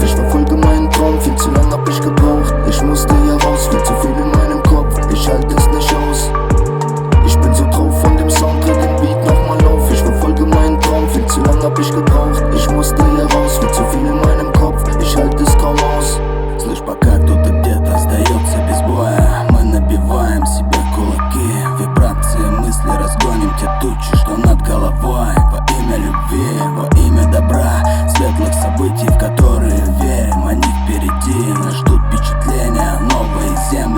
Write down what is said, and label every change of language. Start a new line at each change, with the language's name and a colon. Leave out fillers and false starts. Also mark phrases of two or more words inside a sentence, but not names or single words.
German: Ich verfolge meinen Traum, viel zu lang hab ich gebraucht. Ich musste hier raus, viel zu viel in meinem Kopf, ich halte es nicht aus. Ich bin so drauf von dem Sound, dreh den Beat nochmal auf. Ich verfolge meinen Traum, viel zu lang hab ich gebraucht. Ich musste hier raus, viel zu viel in meinem Kopf, ich halte es kaum aus.
Russian: Слышь, пока кто-то где-то сдается без боя, мы набиваем себе кулаки. Вибрации мысли разгоним те тучи, что над головой. Во имя любви, во имя добра, светлых событий, в которые верим. Они впереди, нас ждут впечатления, новые земли.